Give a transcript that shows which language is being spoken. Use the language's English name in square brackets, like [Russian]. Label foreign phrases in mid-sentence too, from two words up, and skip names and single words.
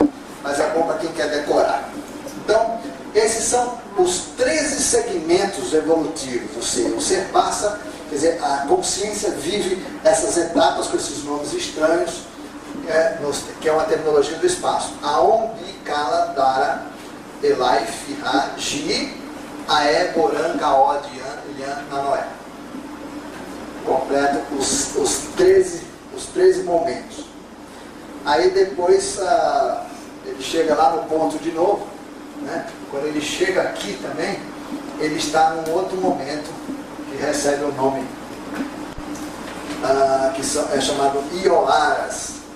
[Portuguese] Mas é bom para quem quer decorar. Então, esses são os 13 segmentos evolutivos. Ou seja, o ser passa, quer dizer, a consciência vive essas etapas com esses nomes estranhos, que é uma terminologia do espaço. Aon, Bi, Kala, Dara, Elai, Fiha, Ji, Aé, Borã, Kaó, Dian, Ilhan, Nanoé. Completa os 13 momentos. Aí depois ele chega lá no ponto de novo, né? Quando ele chega aqui também, ele está num outro momento que recebe o nome que é chamado Ioaras.